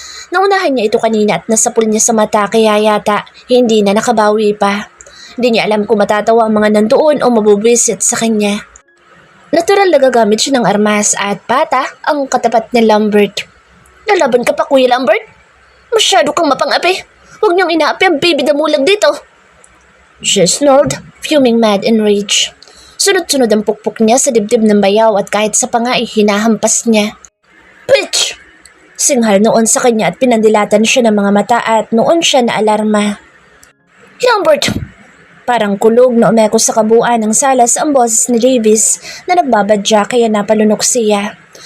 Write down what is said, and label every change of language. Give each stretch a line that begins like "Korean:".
Filipino: Naunahan niya ito kanina at nasapul niya sa mata kaya yata hindi na nakabawi pa. Hindi niya alam kung matatawa ang mga nandoon o mabubwisit sa kanya. Natural na gagamit siya ng armas at pata ang katapat ni Lambert. Lalaban ka pa, Kuya Lambert? Masyado kang mapang-api. Huwag niyong inaapi ang baby damulag dito.
English: She snored, fuming mad in rage.
Filipino: Sunod-sunod ang pukpuk niya sa dibdib ng bayaw at kahit sa panga ay hinahampas niya. Bitch! Singhal noon sa kanya at pinandilatan siya ng mga mata at noon siya na alarma. Lambert! Parang kulog na umeko sa kabuuan ng salas ang boses ni Davis na nagbabadya kaya napalunok siya.